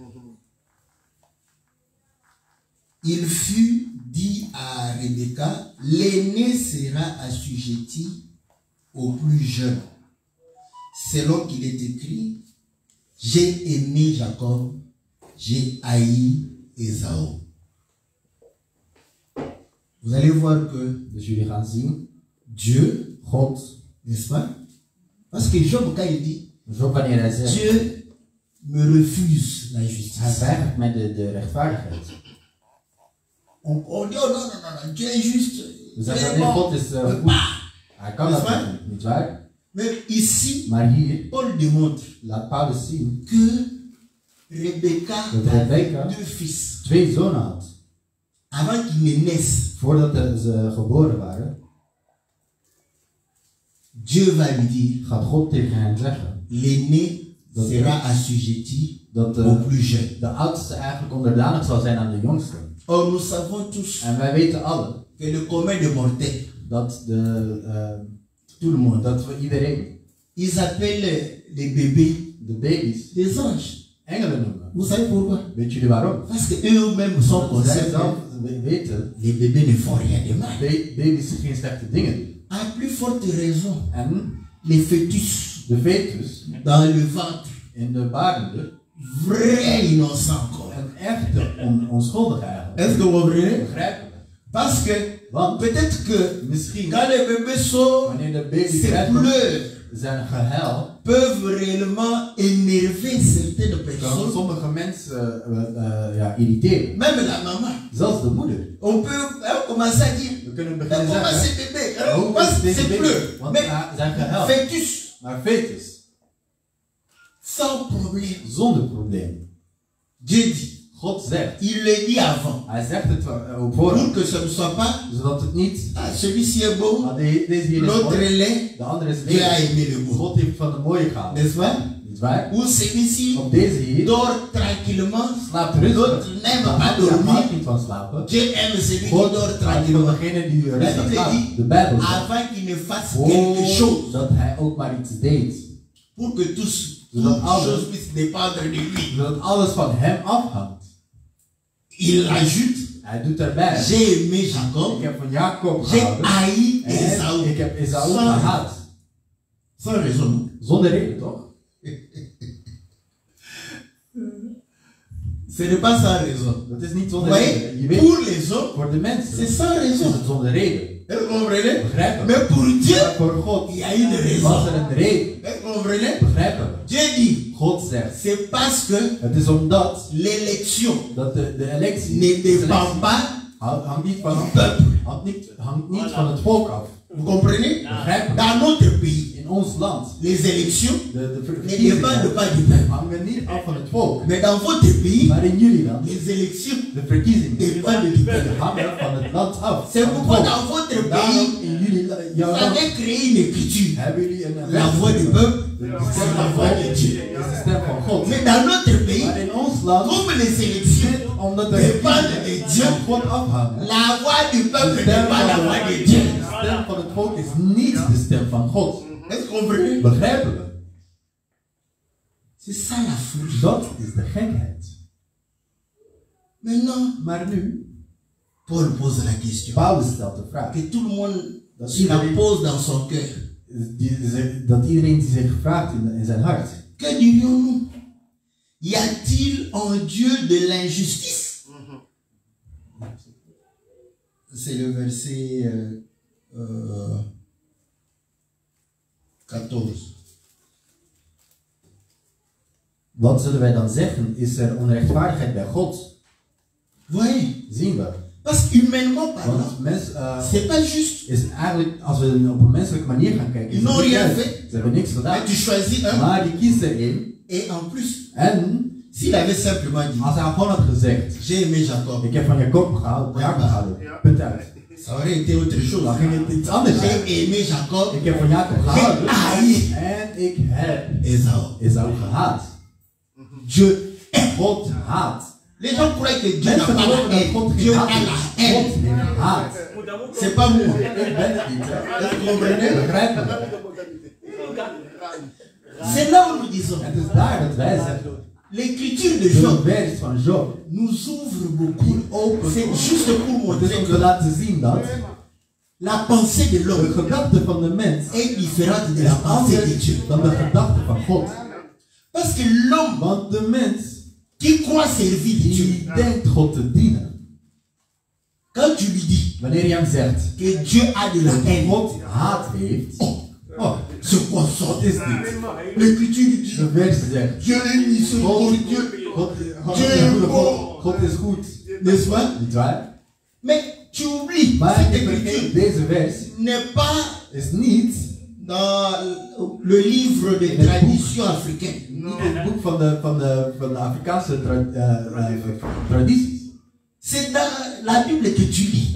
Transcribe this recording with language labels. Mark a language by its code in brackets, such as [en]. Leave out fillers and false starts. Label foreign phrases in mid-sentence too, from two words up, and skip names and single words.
[fr] Il fut dit à Rebecca, l'aîné sera assujetti au plus jeune, selon qu'il est écrit, j'ai aimé Jacob, j'ai haï Ésaü. Vous allez voir que [nl] Dus jullie gaan zien, [fr] Dieu, [nl] God, [fr] n'est-ce pas? Parce que Job, quand il dit, [nl] zo wanneer hij zegt, [fr] Dieu me refuse la [nl] Hij [fr] justice. [nl] weigert mij de rechtvaardigheid. [fr] On dit, oh non, Dieu est juste. [nl] We zeggen nee, God is goed. Hij kan dat niet waar? [fr] Mais ici, [nl] Maar hier [fr] Paul démontre [nl] laat Paulus zien [fr] que Rebecca [nl] dat Rebecca [fr] avait 2 fils. [nl] 2 zonen had. [fr] Avant qu'ils ne naissent, [nl] Voordat ze geboren waren, [fr] Dieu va lui dire, [nl] gaat God tegen hen zeggen [fr] l'aîné sera assujetti [nl] dat [fr] au plus jeune. [nl] de oudste eigenlijk onderdanig zal zijn aan de jongste. [fr] Or nous savons tous [nl] En wij weten allen [fr] que le commun des mortels, [nl] dat [fr] tout le monde, [nl] dat we iedereen, [fr] ils appellent les bébés [nl] de baby's, [fr] des anges. [nl] engelen noemen. [fr] Vous savez pourquoi? [nl] Weet jullie waarom? [fr] Parce que eux-mêmes sont [nl] Want zij [fr] conscients [nl] zelf [fr] que [nl] weten [fr] les bébés ne font rien de mal. [nl] baby's geen slechte dingen doen. [fr] À plus forte raison, [nl] En [fr] les fœtus [nl] de fetus [fr] dans le ventre, [nl] in de baarmoeder, [fr] vrai innocent encore. [nl] een echte onschuldig eigenlijk. [fr] Est-ce que vous comprenez? [nl] Begrijpen we? [fr] Parce que [nl] Want [fr] peut-être que [nl] misschien [fr] quand les bébés sont, [nl] wanneer de baby [fr] ces [nl] krijgt [fr] pleurs [nl] zijn gehuil, [fr] peuvent réellement énerver certaines [nl] kan [fr] personnes, [nl] sommige mensen irriteren. [fr] même la maman. [nl] Zelfs de moeder. [fr] On peut commencer à dire, [nl] We kunnen [fr] mais [nl] beginnen [fr] comment [nl] zeggen, [fr] c'est bébé? [nl] hoe [fr] Parce [nl] is [fr] que [nl] deze [fr] c'est [nl] baby? [fr] pleur. [nl] Want [fr] Mais [nl] zijn gehuil. [fr] fœtus, [nl] Maar fetus, [fr] sans problème. [nl] zonder probleem. [fr] Dieu dit, [nl] God zegt, [fr] il le dit avant, [nl] hij zegt het op voorhand, [fr] pour que ce ne soit pas, [nl] zodat het niet, [fr] ah, celui-ci est beau, [nl] deze hier is [fr] l'autre [nl] mooi, [fr] est laid, [nl] de andere is [fr] Dieu a [nl] lelijk. [fr] aimé le beau. [nl] God heeft van de mooie gehaald. [fr] N'est-ce pas? [nl] Niet waar? [fr] Ou celui-ci [nl] Op deze hier [fr] dort tranquillement, [nl] slaapt [fr] l'autre [nl] rustig. [fr] n'aime [nl] De [fr] pas [nl] andere houdt [fr] dormir. [nl] niet van slapen. [fr] Dieu aime celui qui [nl] God [fr] dort [nl] houdt van [fr] tranquillement. [nl] degene die [fr] La [nl] rustig [fr] Bible [nl] slaapt. [fr] dit, [nl] De Bijbel zegt, [fr] avant qu'il ne fasse quelque chose, [nl] dat hij ook maar iets deed. [fr] pour que toutes [nl] Zodat alles- [fr] choses puissent dépendre de lui. [nl] Zodat alles van hem afhangt. [fr] Il ajoute, [nl] Hij doet erbij. [fr] j'ai aimé Jacob, [nl] Ik heb van Jacob [fr] j'ai [nl] gehouden. [fr] haï [nl] En [fr] Esaü. [nl] ik heb Esau [fr] Sans- [nl] gehaat. [fr] Sans raison. [nl] Zonder reden, toch? [fr] Ce n'est pas sans raison. [nl] Dat is niet [fr] Vous [nl] zonder reden. [fr] voyez, [nl] Je weet, [fr] pour les hommes, [nl] voor de mensen [fr] c'est sans [nl] is [fr] raison. [nl] het zonder reden. [fr] Vous comprenez? [nl] Begrijpen we? [fr] Mais pour Dieu, [nl] Maar voor God [fr] il y a une [nl] was [fr] raison. [nl] er een reden. [fr] Vous comprenez? [nl] Begrijpen we? [fr] Dieu dit, [nl] God zegt, [fr] c'est parce que [nl] het is omdat [fr] l'élection [nl] dat de electie [fr] ne dépend pas [nl] hangt niet van [fr] du peuple. [nl] hangt niet van het volk af. [fr] Vous comprenez? [nl] Begrijpen we? [fr] Dans notre pays, [nl] In ons land, [fr] les élections [nl] de [fr] ne dépendent [nl] verkiezingen [fr] pas du peuple. [nl] hangen niet af van het volk. [fr] Mais dans votre pays, [nl] Maar in jullie land, [fr] les élections [nl] de verkiezingen [fr] dépendent du peuple. [nl] hangen van het land af. [fr] C'est [nl] van het [fr] pourquoi [nl] volk. [fr] dans votre [nl] Daarom [fr] pays, [nl] in jullie jouw [fr] vous [nl] land [fr] avez créé une écriture. [nl] hebben jullie een [fr] La voix du peuple, [nl] de [fr] c'est la voix de Dieu. [nl] is de stem van God. [fr] Mais dans notre pays, [nl] Maar in ons land, [fr] comme les élections [nl] omdat de [fr] dépendent de Dieu, [nl] van God afhangen, [fr] la voix du peuple [nl] de [fr] n'est pas la voix de Dieu. [nl] stem van het volk is niet de stem van God. [fr] Est-ce que vous comprenez? [nl] Begrijpen we? [fr] C'est ça la folie. [nl] Dat is de gekheid. [fr] Maintenant, [nl] Maar nu, [fr] Paul pose la question [nl] Paulus stelt de vraag. [fr] que tout le monde [nl] Dat [fr] se la [nl] iedereen, [fr] pose dans son cœur. [nl] dat iedereen die zich vraagt in zijn hart. [fr] Que dirions-nous? Y a-t-il en Dieu de l'injustice? C'est le verset 14. [nl] Wat zullen wij dan zeggen? Is er onrechtvaardigheid bij God? [fr] Voyez? [nl] Zien we. [fr] Parce qu'humainement parlant, [nl] Want [fr] c'est pas juste. [nl] is eigenlijk, als we op een menselijke manier gaan kijken, is [fr] Ils [nl] het [fr] n'ont [nl] niet [fr] rien [nl] juist. [fr] fait. [nl] Ze hebben niks gedaan. [fr] Mais tu choisis un. [nl] Maar die kiest er één. [fr] Et en plus, [nl] En [fr] s'il avait simplement dit, [nl] als hij gewoon had gezegd, [fr] j'ai aimé Jacob, [nl] ik heb van Jacob gehouden, punt uit. [fr] ça aurait été autre chose. [nl] Dan ging het iets anders zijn. [fr] J'ai aimé Jacob, [nl] Ik heb van Jacob gehouden [fr] haï [nl] en ik heb [fr] Esaü. [nl] Esau gehaat. [fr] Dieu aime. [nl] God haat. [fr] Les gens croient que Dieu n'a [nl] Mensen [fr] pas [nl] geloven [fr] la [nl] dat God [fr] haine. [nl] geen [fr] Dieu a [nl] haat [fr] la [nl] heeft. [fr] haine. [nl] God heeft haat. [fr] C'est pas moi. [nl] Ik ben het niet. Hè. [fr] Est-ce que vous comprenez? [nl] Begrijpen we? [fr] C'est là où nous disons. [nl] Het is daar dat wij zeggen. [fr] L'écriture de [nl] De [fr] Job [nl] vers van Job [fr] nous ouvre beaucoup. [nl] open. [fr] C'est juste pour [nl] Het is [fr] montrer [nl] om te [fr] que [nl] laten zien dat [fr] la pensée de [nl] de [fr] l'homme [nl] gedachte van de mens [fr] est différente de [nl] is [fr] la pensée de [nl] anders [fr] Dieu. [nl] dan de gedachte van God. [fr] Parce que l'homme [nl] Want de mens [fr] qui croit servir Dieu, [nl] die denkt God te dienen, [fr] quand tu lui dis [nl] wanneer je hem zegt [fr] que Dieu a de la [nl] dat [fr] haine, [nl] God haat heeft, oh, Oh, [fr] C'est quoi ça? [nl] wat is dit? [fr] L'écriture dit, [nl] De vers zegt, [fr] Dieu est miséricordieux. [nl] God is goed. [fr] N'est-ce pas? [nl] Niet waar? [fr] Mais tu oublies, [nl] Maar [fr] cette [nl] je vergeet, [fr] écriture [nl] deze vers [fr] n'est pas [nl] is niet [fr] dans le livre de tradition africaine. [nl] niet het boek van de Afrikaanse tradities. [fr] C'est dans la Bible que tu lis.